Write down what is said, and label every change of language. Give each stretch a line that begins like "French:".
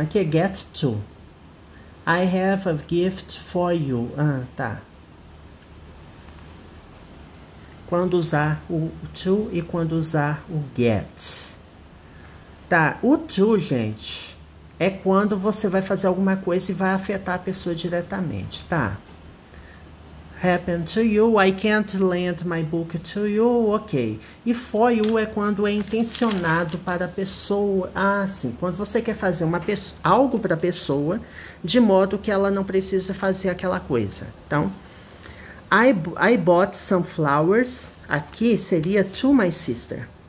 Portuguese: Aqui é
English: get to. I have a gift for you. Tá.
Portuguese: Quando usar o to e quando usar o get. Tá. O to, gente, é quando você vai fazer alguma coisa e vai afetar a pessoa diretamente, tá?
English: Happen to you, I can't lend my book to you, ok.
Portuguese: E for you é quando é intencionado para a pessoa. Sim, quando você quer fazer algo para a pessoa, de modo que ela não precisa fazer aquela coisa. Então,
English: I bought some flowers,
Portuguese: aqui seria
English: to my sister.